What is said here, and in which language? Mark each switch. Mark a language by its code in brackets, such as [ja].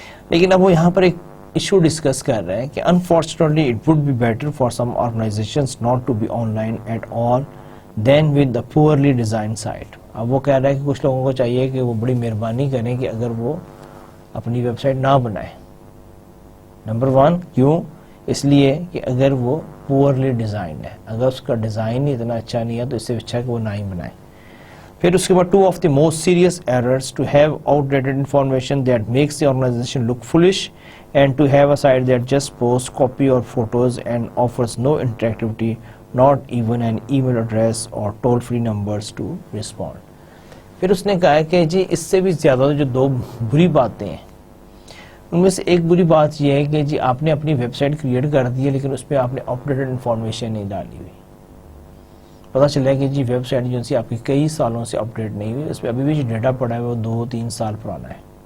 [ur] لیکن اب وہ یہاں پر ایک ایشو ڈسکس کر رہے ہیں کہ [en] Unfortunately it would be better for some organizations not to be online at all then with the poorly designed site. [ur] اب وہ کہہ رہا ہے کہ کچھ لوگوں کو چاہیے کہ وہ بڑی مہربانی کریں کہ اگر وہ اپنی ویب سائٹ نہ بنائیں. نمبر 1 کیوں؟ اس لیے کہ اگر وہ پورلی ڈیزائنڈ ہے, اگر اس کا ڈیزائن ہی اتنا اچھا نہیں ہے تو اس سے اچھا کہ وہ نہ ہی بنائے. پھر اس کے بعد [en] 2 of the most serious errors to have outdated information that makes the organization look foolish and to have a site that just posts copy or photos and offers no interactivity, not even an email address or toll-free numbers to respond. [ur] پھر اس نے کہا کہ جی اس سے بھی زیادہ جو 2 بری باتیں ہیں ان میں سے ایک بری بات یہ ہے کہ جی آپ نے اپنی ویب سائٹ کریٹ کر دی ہے لیکن اس پہ آپ نے اپڈیٹڈ انفارمیشن نہیں ڈالی ہوئی. پتہ چلا کہ جی ویب سائٹ جو سی آپ کی کئی سالوں سے اپڈیٹ نہیں ہوئی, اس پہ ابھی بھی جو ڈیٹا پڑا ہے وہ 2-3 سال پرانا ہے.